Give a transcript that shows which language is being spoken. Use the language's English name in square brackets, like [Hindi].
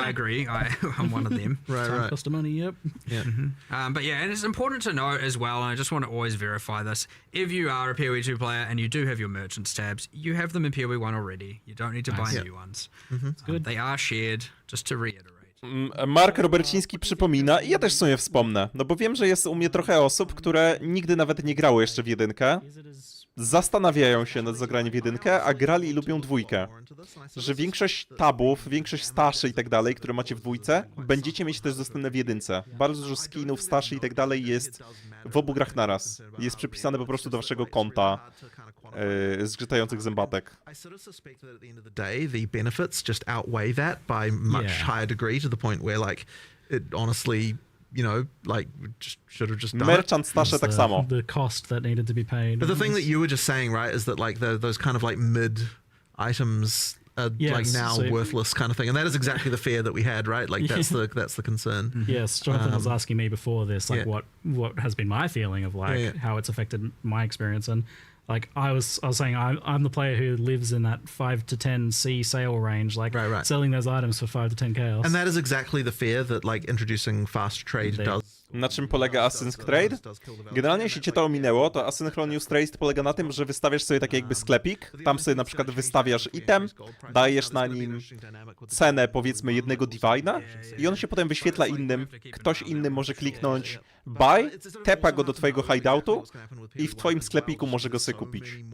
[English] I agree. I'm one of them. Right, time right. cost of money? Yep. Yeah. But yeah, and it's important to note as well, and I just want to always verify this. If you are a PoE 2 player and you do have your merchants tabs, you have them in PoE 1 already. You don't need to buy Nice. new ones. good. They are shared, just to reiterate. [Polish] Mark Roberciński przypomina, i ja też w sumie wspomnę, no bo wiem, że jest u mnie trochę osób, które nigdy nawet nie grały jeszcze w jedynkę, [English] Is it as [Polish] zastanawiają się nad zagraniem w jedynkę, a grali i lubią dwójkę. Że większość tabów, większość staszy i tak dalej, które macie w dwójce, będziecie mieć też dostępne w jedynce. Bardzo dużo skinów, staszy i tak dalej jest w obu grach naraz. Jest przypisane po prostu do waszego konta zgrzytających zębatek. [English] I sort of suspect that at the end of the day, the benefits just outweigh that by much Yeah. higher degree, to the point where, like, it honestly, like, just should have just done it. [Polish] Merchant stasze tak samo. [English] the cost that needed to be paid? But the thing that you were just saying, right, is that like those kind of like mid items are Yes, like now so- worthless kind of thing, and that is exactly the fear that we had, right? Like that's the concern. Yes, Jonathan was asking me before this, like yeah. what has been my feeling of like Yeah. how it's affected my experience, and like I was saying I'm the player who lives in that 5 to 10 C sale range, like Right. selling those items for 5 to 10 chaos. And that is exactly the fear that like introducing fast trade They does. [Polish] Na czym polega Async Trade? Generalnie, jeśli cię to ominęło, to Asynchronous Trade polega na tym, że wystawiasz sobie taki jakby sklepik, tam sobie na przykład wystawiasz item, dajesz na nim cenę powiedzmy jednego Divina i on się potem wyświetla innym, ktoś inny może kliknąć buy, tepa go do twojego hideoutu i w twoim sklepiku może go sobie kupić.